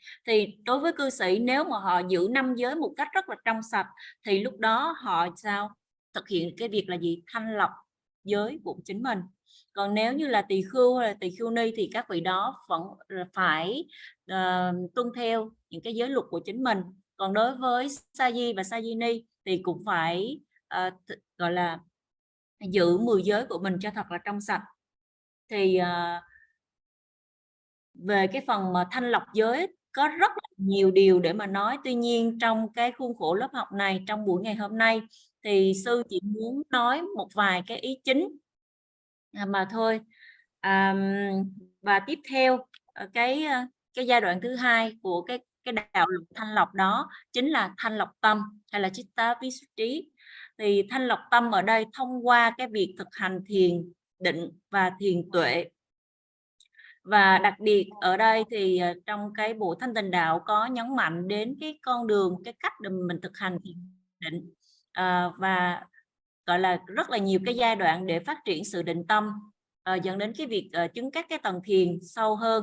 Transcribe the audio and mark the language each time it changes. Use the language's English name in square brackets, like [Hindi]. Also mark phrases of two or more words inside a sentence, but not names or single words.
[Vietnamese] Thì đối với cư sĩ, nếu mà họ giữ 5 giới một cách rất là trong sạch thì lúc đó họ sao thực hiện cái việc là gì? Thanh lọc giới của chính mình. Còn nếu như là tỳ khưu hay là tỳ khưu ni thì các vị đó vẫn phải tuân theo những cái giới luật của chính mình. Còn đối với sa di và sa di ni thì cũng phải gọi là giữ 10 giới của mình cho thật là trong sạch. Thì về cái phần mà thanh lọc giới có rất là nhiều điều để mà nói. Tuy nhiên trong cái khuôn khổ lớp học này, trong buổi ngày hôm nay thì sư chỉ muốn nói một vài cái ý chính mà thôi. Và tiếp theo cái giai đoạn thứ hai của cái đạo luật thanh lọc đó chính là thanh lọc tâm hay là [Pali] chitta visuddhi. [Vietnamese] Thì thanh lọc tâm ở đây thông qua cái việc thực hành thiền định và thiền tuệ. Và đặc biệt ở đây thì trong cái bộ Thanh Tịnh Đạo có nhấn mạnh đến cái con đường, cái cách để mình thực hành thiền định và gọi là rất là nhiều cái giai đoạn để phát triển sự định tâm, dẫn đến cái việc chứng các cái tầng thiền sâu hơn.